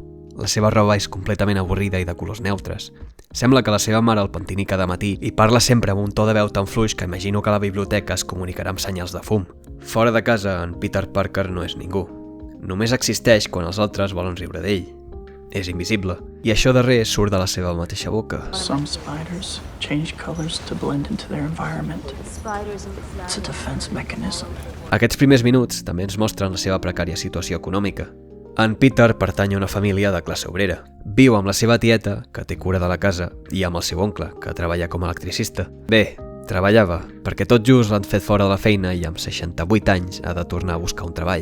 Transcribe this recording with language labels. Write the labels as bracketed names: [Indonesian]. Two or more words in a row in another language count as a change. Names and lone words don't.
[Catalan] La seva roba és completament avorrida i de colors neutres. Sembla que la seva mare el pentini cada matí i parla sempre amb un to de veu tan fluix que imagino que la biblioteca es comunicarà amb senyals de fum. Fora de casa, en Peter Parker no és ningú. Només existeix quan els altres volen riure d'ell. És invisible. I això darrer surt de la seva mateixa boca. [English] Some spiders change colors to blend into their environment. It's a defense mechanism. [Catalan] Aquests primers minuts també ens mostren la seva precària situació econòmica. En Peter pertany a una família de classe obrera. Viu amb la seva tieta, que té cura de la casa, i amb el seu oncle, que treballa com a electricista. Bé, treballava, perquè tot just l'han fet fora de la feina i amb 68 anys ha de tornar a buscar un treball.